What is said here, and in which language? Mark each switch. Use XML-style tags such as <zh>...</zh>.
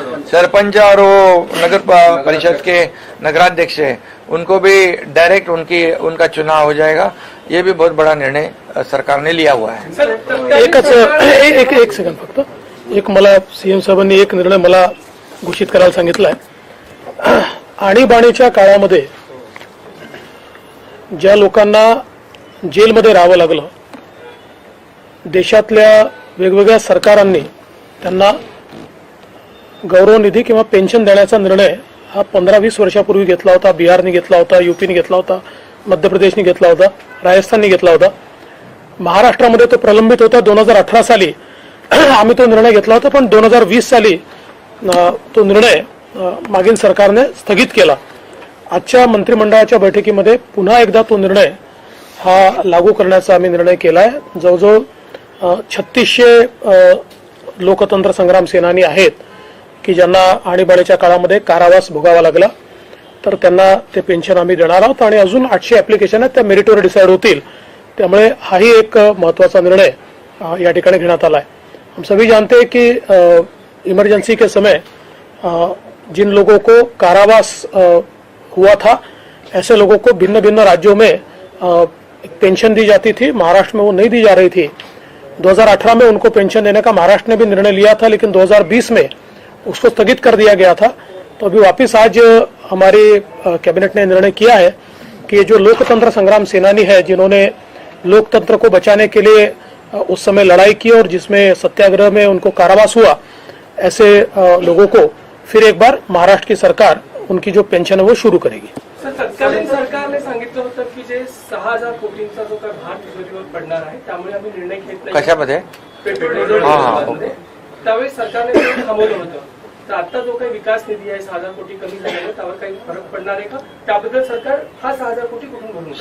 <hi>सरपंच और वो नगर परिषद के नगराध्यक्ष है उनको भी डायरेक्ट उनका चुनाव हो जाएगा। ये भी बहुत बड़ा निर्णय सरकार ने लिया हुआ है।</hi> <mr>एक सेकंड फक्त, एक मला सीएम साहेबांनी एक निर्णय मला घोषित करायला सांगितलाय। आणीबाणीच्या काळामध्ये ज्या लोकांना जेलमध्ये राहावं लागलं, देशातल्या वेगवेगळ्या सरकारांनी त्यांना गौरव निधी किंवा पेन्शन देण्याचा निर्णय हा 15-20 वर्षापूर्वी घेतला होता। बिहारने घेतला होता, यूपीने घेतला होता, मध्य प्रदेशने घेतला होता, राजस्थानने घेतला होता। महाराष्ट्रामध्ये तो प्रलंबित होता। 2018 साली आम्ही तो निर्णय घेतला होता, पण 2020 साली तो निर्णय मागील सरकारने स्थगित केला। आजच्या मंत्रिमंडळाच्या बैठकीमध्ये पुन्हा एकदा तो निर्णय हा लागू करण्याचा आम्ही निर्णय केलाय। जवळजवळ 3600 लोकतंत्र संग्राम सेनानी आहेत की ज्यांना आणीबाणीच्या काळामध्ये कारावास भोगावा लागला, तर त्यांना ते पेन्शन आम्ही देणार आहोत आणि अजून 800 ऍप्लिकेशन आहेत, त्या मेरिटवर डिसाईड होतील। त्यामुळे हाही एक महत्वाचा निर्णय या ठिकाणी घेण्यात आला है।</mr> <hi>हम सभी जानते हैं कि इमरजेंसी के समय जिन लोगों को कारावास हुआ था, ऐसे लोगों को भिन्न भिन्न राज्यों में पेंशन दी जाती थी। महाराष्ट्र में वो नहीं दी जा रही थी। 2018 में उनको पेंशन देने का महाराष्ट्र ने भी निर्णय लिया था, लेकिन 2020 में उसको स्थगित कर दिया गया था। तो अभी वापस आज हमारी कैबिनेट ने निर्णय किया है कि जो लोकतंत्र संग्राम सेनानी है, जिन्होंने लोकतंत्र को बचाने के लिए उस समय लड़ाई की और जिसमें सत्याग्रह में उनको कारावास हुआ, ऐसे लोगों को फिर एक बार महाराष्ट्र की सरकार उनकी जो पेंशन है वो शुरू करेगी।</hi> <mr>सर, तत्कालीन सरकारने सांगितलं होतं की जे 6,000 कोटींचा जो काय भार तिजोरीवर पडणार आहे त्यामुळे आम्ही निर्णय घेत नाही। कशामध्ये? पेट्रोल डिझेल त्यावेळी सरकारने ते थांबवलं होतं। तर आता जो काही विकास निधी आहे 6,000 कोटी कमी झाल्यामुळे त्यावर काही फरक पडणार आहे का? त्याबद्दल सरकार हा 6,000 कोटी कुठून भरून</mr>